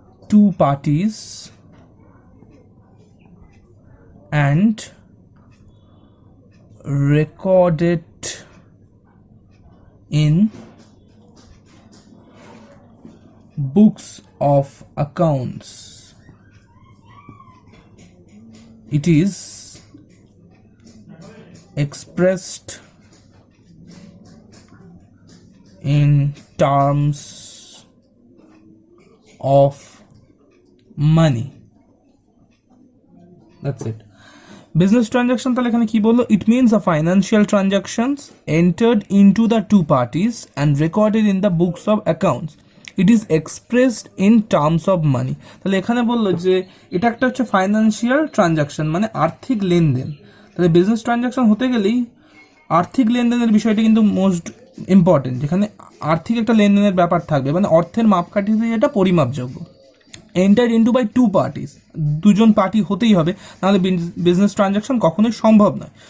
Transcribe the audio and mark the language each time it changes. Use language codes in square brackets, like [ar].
[en] two parties and recorded in books of accounts. It is expressed in terms of money. That's it. [bn] Business transaction তাহলে এখানে কি বললো? [en] It means a financial transactions entered into the two parties and recorded in the books of accounts. It is expressed in terms of money. [bn] তাহলে এখানে বললো যে এটা একটা হচ্ছে ফাইন্যান্সিয়াল ট্রানজাকশন, মানে আর্থিক লেনদেন। তাহলে বিজনেস ট্রানজাকশন হতে গেলেই আর্থিক লেনদেনের বিষয়টা কিন্তু মোস্ট ইম্পর্টেন্ট, যেখানে আর্থিক একটা লেনদেনের ব্যাপার থাকবে, মানে অর্থের মাপকাঠিতে যেটা পরিমাপযোগ্য। [en] enter into by two parties, [bn] দুজন পার্টি হতেই হবে, নাহলে বিজনেস ট্রানজাকশন কখনোই সম্ভব নয়।